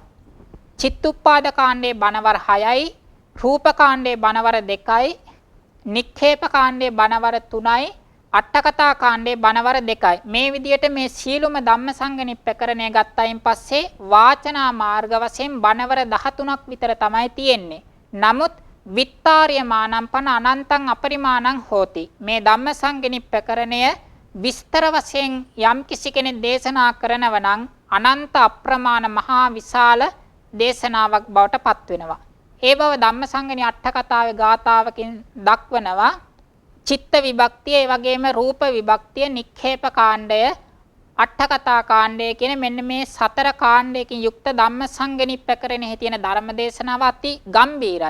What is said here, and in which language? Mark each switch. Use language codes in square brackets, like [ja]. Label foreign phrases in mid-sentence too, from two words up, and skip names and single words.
[si] චිත්තුප්පාද කාණ්ඩයේ බණවර 6යි, රූප කාණ්ඩයේ බණවර 2යි, නික්ඛේප කාණ්ඩයේ බණවර 3යි, අට්ඨකථා කාණ්ඩයේ බණවර 2යි. මේ විදියට මේ සීලුම ධම්මසංගණිප්පකරණය ගත්තයින් පස්සේ වාචනා මාර්ග වශයෙන් බණවර 13ක් විතර තමයි තියෙන්නේ. [pi] නමුත් විත්තාර්යමානම් පන අනන්තං අපරිමාණං හෝති. [si] මේ ධම්මසංගණිප්පකරණය විස්තර වශයෙන් යම් කිසි කෙනෙක් දේශනා කරනව නම් අනන්ත අප්‍රමාණ මහා විශාල දේශනාවක් බවට පත් වෙනවා. ඒ බව ධම්මසංගණි අට්ඨකථාවේ ගාථාවකින් දක්වනවා. චිත්ත විභක්තිය, ඒ වගේම රූප විභක්තිය, නික්ඛේප කාණ්ඩය, අට්ඨකථා කාණ්ඩය කියන මෙන්න මේ 4 කාණ්ඩයකින් යුක්ත ධම්මසංගණිප්පකරණෙහි තියෙන ධර්ම දේශනාව අති ගම්බීරයි.